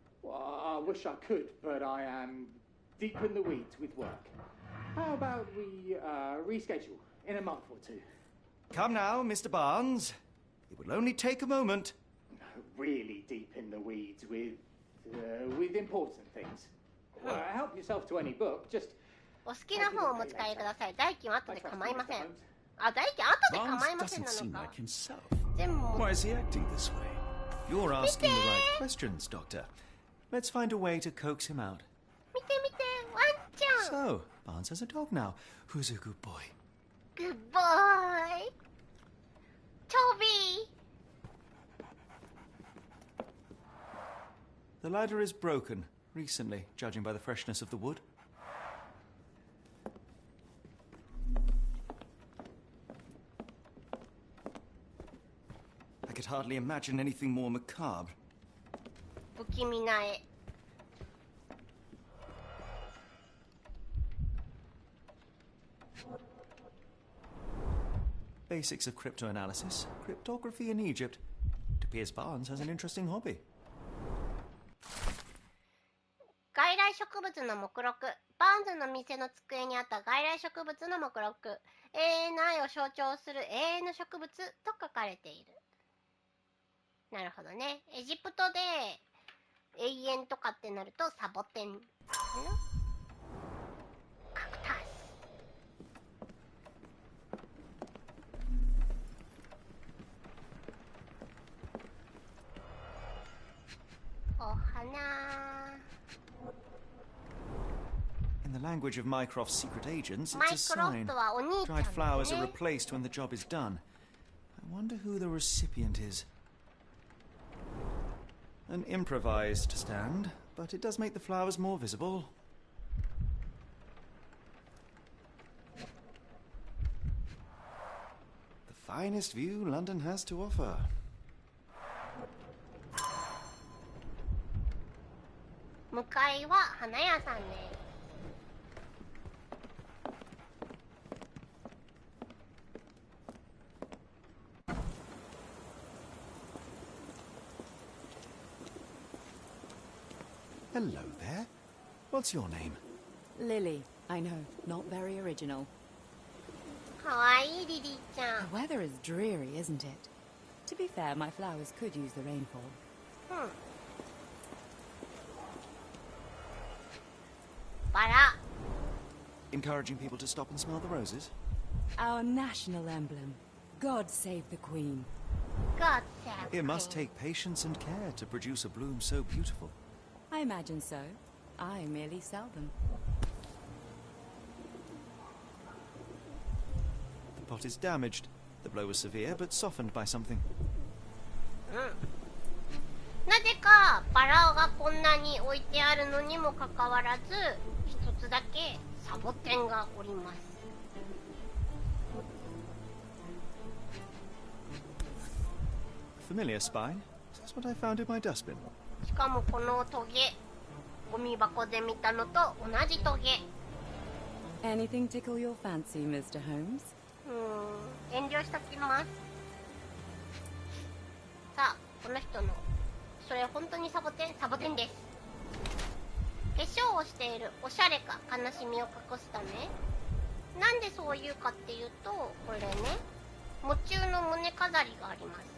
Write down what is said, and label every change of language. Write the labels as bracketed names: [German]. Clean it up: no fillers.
[English] Well, I wish I could, but I am deep in the weeds with work. How about we reschedule in a month or two? Come now, Mr. Barnes. It will only take a moment. Really deep in the weeds with important things. Help yourself to any book, just... [Japanese] お好きな本をお持ち帰りください。代金は後で構いません。代金後で構いませんなのか。全部 [English] Why is he acting this way? You're asking the right questions, Doctor. Let's find a way to coax him out. [Japanese] 見て見て、ワンちゃん。 [English] So, Barnes has a dog now. Who's a good boy? Good boy. Toby. The ladder is broken recently, judging by the freshness of the wood. I could hardly imagine anything more macabre. [Japanese] 不気味な絵。 [English] Basics of cryptoanalysis, cryptography in Egypt. It appears Barnes has an interesting hobby. [Japanese] 外来植物の目録。バーンズの店の机にあった外来植物の目録。永遠の愛を象徴する永遠の植物と書かれている。なるほどね。エジプトで永遠とかってなるとサボテン。カクタス。お花。 [English] In the language of Mycroft's secret agents, it's a sign. [Japanese] はお兄ちゃんだね。 [English] Dried flowers are replaced when the job is done. I wonder who the recipient is. An improvised stand, but it does make the flowers more visible. The finest view London has to offer. [Japanese] 向かいは花屋さんです。 [English] Hello there. What's your name? Lily. I know, not very original. [Japanese] かわいいリリーちゃん。 [English] The weather is dreary, isn't it? To be fair, my flowers could use the rainfall. [Japanese] バラ。 [English] Encouraging people to stop and smell the roses? Our national emblem. God save the Queen. God save It must Queen. take patience and care to produce a bloom so beautiful. I imagine so. I merely sell them. The pot is damaged. The blow was severe, but softened by something. [Japanese] なぜかバラがこんなに置いてあるのにもかかわらず、一つだけサボテンがおります。 [English] Familiar spine? That's what I found in my dustbin. [Japanese] しかもこのトゲ、ゴミ箱で見たのと同じトゲ。 [English] Anything tickle your fancy, Mr. Holmes? [Japanese] 遠慮しときます。さあ、この人のそれ本当にサボテンです。化粧をしている、おしゃれか悲しみを隠すため。なんでそう言うかっていうと、これね、喪中の胸飾りがあります。